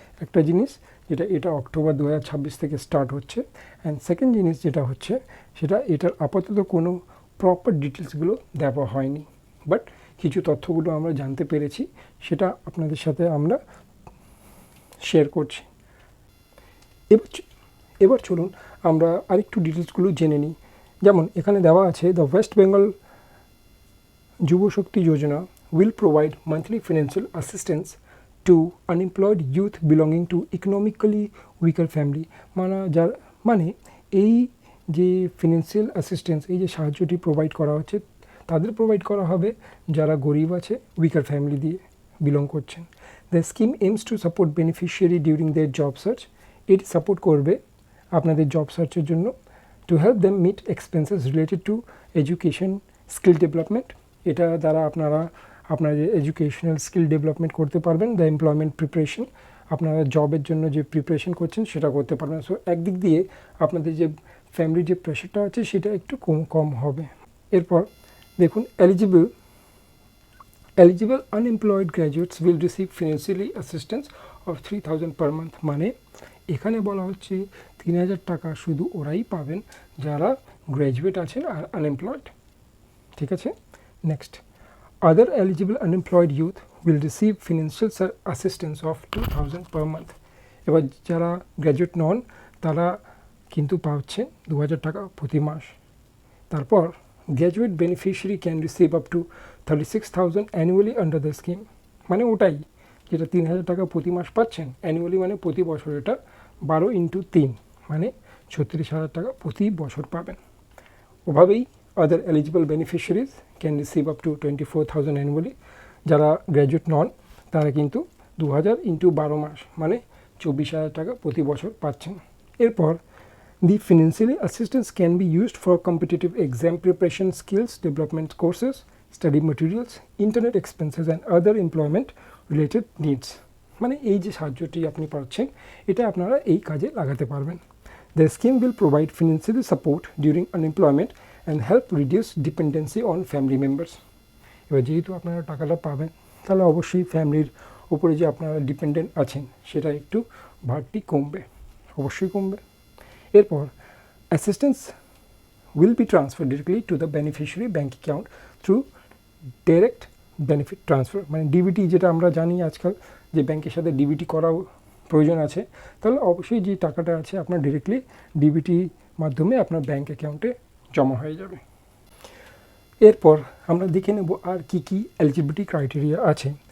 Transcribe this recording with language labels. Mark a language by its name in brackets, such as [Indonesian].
[Bangla] একটা জিনিস এটা অক্টোবর 2026 থেকে স্টার্ট হচ্ছে, অ্যান্ড সেকেন্ড জিনিস যেটা হচ্ছে এটার আপাতত কোনো প্রপার ডিটেলসগুলো দেওয়া হয়নি, বাট কিছু তথ্যগুলো আমরা জানতে পেরেছি, সেটা আপনাদের সাথে আমরা শেয়ার করছি। এবার চলুন আমরা আরেকটু ডিটেলসগুলো জেনে নিই। যেমন এখানে দেওয়া আছে, [English] The West Bengal Yuva Shakti Yojana will provide monthly financial assistance to unemployed youth belonging to economically weaker family. [Bangla] মানে এই যে ফিনান্সিয়াল অ্যাসিস্ট্যান্স, এই যে সাহায্যটি প্রোভাইড করা হচ্ছে, তাদের প্রোভাইড করা হবে যারা গরিব আছে, উইকার ফ্যামিলি দিয়ে বিলং করছেন। [English] The scheme aims to support beneficiary during their job search. [Bangla] এটি সাপোর্ট করবে আপনাদের জব সার্চের জন্য। [English] To help them meet expenses related to education skill development. [Bangla] এটা দ্বারা আপনারা যে এডুকেশনাল স্কিল ডেভেলপমেন্ট করতে পারবেন। দ্য এমপ্লয়মেন্ট প্রিপারেশন, আপনারা জবের জন্য যে প্রিপারেশন করছেন সেটা করতে পারবেন। সো একদিক দিয়ে আপনাদের যে ফ্যামিলির যে প্রেশারটা আছে সেটা একটু কম হবে। এরপর দেখুন, [English] eligible unemployed graduates will receive financially assistance of 3000 per month. [Bangla] মানে এখানে বলা হচ্ছে 3000 টাকা শুধু ওরাই পাবেন যারা গ্র্যাজুয়েট আছেন আর আনএমপ্লয়েড। ঠিক আছে, [English] Next, other eligible unemployed youth will receive financial assistance of 2000 per month. [Bangla] এবার যারা গ্র্যাজুয়েট নন তারা কিন্তু পাচ্ছেন 2000 টাকা প্রতি মাস। [English] তারপর graduate beneficiary can receive up to 36,000 annually under the scheme. [Bangla] মানে ওটাই যেটা 3000 টাকা প্রতি মাস পাচ্ছেন অ্যানুয়ালি, মানে প্রতি বছর এটা 12x3 মানে 36,000 টাকা প্রতি বছর পাবেন। [English] ওভাবেই other eligible beneficiaries can receive up to 24,000 annually. [Bangla] যারা গ্র্যাজুয়েট নন তারা কিন্তু 2000x12 মাস মানে 24,000 টাকা প্রতি বছর পাচ্ছেন। [English] এরপর the financial assistance can be used for competitive exam preparation, skills development courses, study materials, internet expenses and other employment related needs. [Bangla] মানে এই যে সাহায্যটি আপনি পাচ্ছেন এটা আপনারা এই কাজে লাগাতে পারবেন। [English] The scheme will provide financial support during unemployment and help reduce dependency on family members. [Bangla] এবার যেহেতু আপনারা টাকাটা পাবেন তাহলে অবশ্যই ফ্যামিলির উপরে যে আপনারা ডিপেন্ডেন্ট আছেন সেটা একটু ভারটি কমবে, অবশ্যই কমবে। [English] এরপর assistance will be transferred directly to the beneficiary bank account through direct benefit transfer. [Bangla] মানে ডিবিটি, যেটা আমরা জানি আজকাল যে ব্যাংকের সাথে ডিবিটি করা প্রয়োজন আছে, তাহলে অবশ্যই যে টাকাটা আছে আপনার ডিরেক্টলি ডিবিটি মাধ্যমে আপনার ব্যাঙ্ক অ্যাকাউন্টে জমা হয়ে যাবে। এরপর আমরা দেখে নেব আর কি কি এলিজিবিলিটি ক্রাইটেরিয়া আছে।